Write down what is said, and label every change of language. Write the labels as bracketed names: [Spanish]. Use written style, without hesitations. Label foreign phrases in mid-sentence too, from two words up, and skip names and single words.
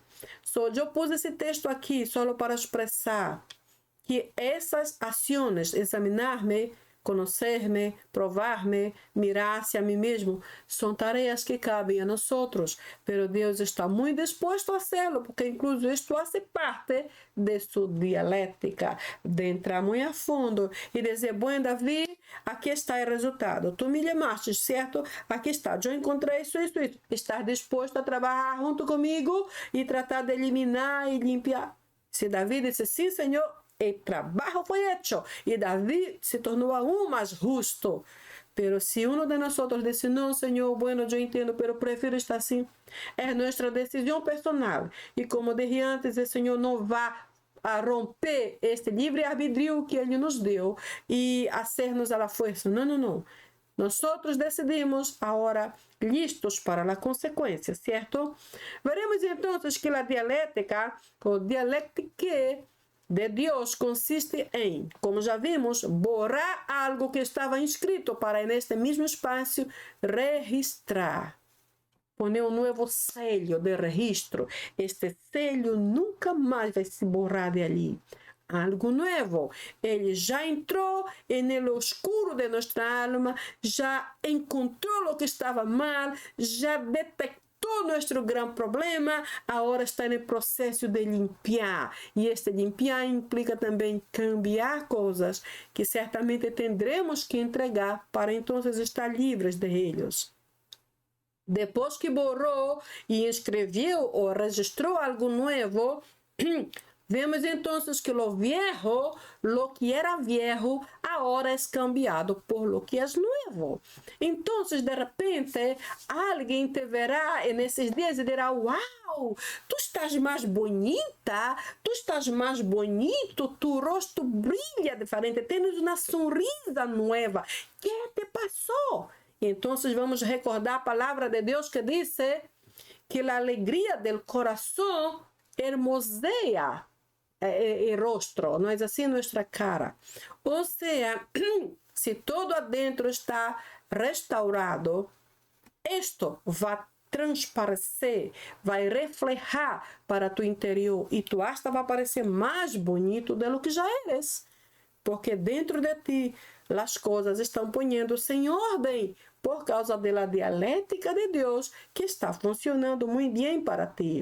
[Portuguese] Eu pus esse texto aqui só para expressar que essas ações, examinar-me, conhecer-me, provar-me, mirar-se a mim mesmo, são tarefas que cabem a nós, pero Deus está muito disposto a fazê-lo, porque incluso isto faz parte de sua dialética, de entrar muito a fundo e dizer: bom, Davi, aqui está o resultado, tu me chamaste, certo? Aqui está, eu encontrei isso. Estás disposto a trabalhar junto comigo e tratar de eliminar e limpiar? Se Davi disse: sim, Senhor, o trabalho foi feito e Davi se tornou aún mais justo. [Spanish] Pero si uno de nosotros dice, no, Señor, bueno, yo entiendo, pero prefiero estar así, es nuestra decisión personal. Y como dije antes, el Señor no va a romper este libre arbitrio que [Portuguese] Ele nos deu e [Spanish] hacernos a la fuerza. [Portuguese] Não, não, não. [Spanish] Nosotros decidimos ahora listos para la consecuencia, ¿cierto? Veremos entonces que la dialéctica o dialéctica de Dios consiste [Portuguese] em, como já vimos, borrar algo que estava inscrito para neste mesmo espaço registrar. Poner um novo sello de registro. Este sello nunca mais vai se borrar de ali. Algo novo. Ele já entrou no oscuro de nossa alma, já encontrou o que estava mal, já detectou nosso grande problema, agora está no processo de limpiar. E este limpiar implica também cambiar coisas que certamente teremos que entregar para então estar livres de eles. Depois que borrou e escreveu ou registrou algo novo, vemos então que [Spanish] lo viejo, lo que era viejo, [Portuguese] agora é cambiado [Spanish] por lo que [Portuguese] é novo. Então, de repente, alguém te verá nesses dias e dirá, uau, tu estás mais bonita, tu estás mais bonito, tu rosto brilha diferente, tens uma sonrisa nova. O que te passou? Então, vamos recordar a palavra de Deus que diz que a alegria do coração [Spanish] hermosea el rostro, [Portuguese] não é assim nossa cara. Ou seja, se todo adentro está restaurado, isto vai transparecer, vai reflejar para tu interior e tu hasta vai parecer mais bonito do que já eres, porque dentro de ti as coisas estão ponendo-se em ordem por causa da dialética de Deus que está funcionando muito bem para ti.